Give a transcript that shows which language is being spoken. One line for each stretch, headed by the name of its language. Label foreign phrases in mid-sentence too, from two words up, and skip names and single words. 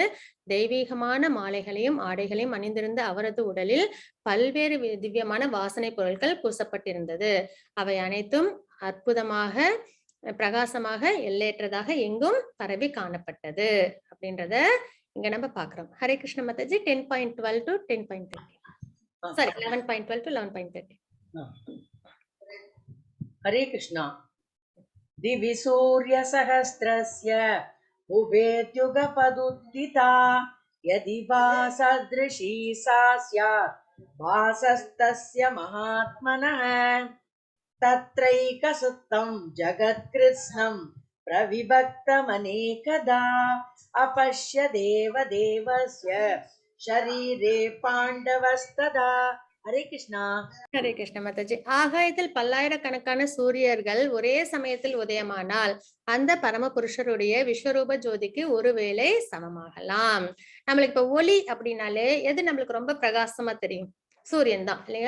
Tamil: தெய்வீகமான மாலைகளையும் ஆடைகளையும் அணிந்திருந்த அவரது உடலில் பல்வேறு திவ்யமான வாசனை பொருட்கள் பூசப்பட்டிருந்தது. அவை அனைத்தும் அற்புதமாக, பிரகாசமாக, எல்லையற்றதாக எங்கும் பரவி காணப்பட்டது அப்படின்றத இங்க நம்ம பாக்குறோம். ஹரே கிருஷ்ண மாதாஜி. 10.12 to 10.30. சாரி, 11.12 to 11.30. ஹரே கிருஷ்ணா.
Sanskrit: दिवि सूर्य सहस्रस्य उभेत्युगपदुत्थिता यदि वा सदृशी सा स्यात् वासस्तस्य महात्मनः तत्रैकसुत्तं जगत्कृत्स्नं प्रविभक्तमनेकदा अपश्य देवदेवस्य शरीरे पाण्डवस्तदा. हरे कृष्णा.
Tamil: ஹரே கிருஷ்ண மாதாஜி. ஆகாயத்தில் பல்லாயிரக்கணக்கான சூரியர்கள் ஒரே சமயத்தில் உதயமானால் அந்த பரமபுருஷருடைய விஸ்வரூப ஜோதிக்கு ஒருவேளை சமமாகலாம். நம்மளுக்கு இப்ப ஒளி அப்படின்னாலே எது நம்மளுக்கு ரொம்ப பிரகாசமா தெரியும்? சூரியன் தான் இல்லையா?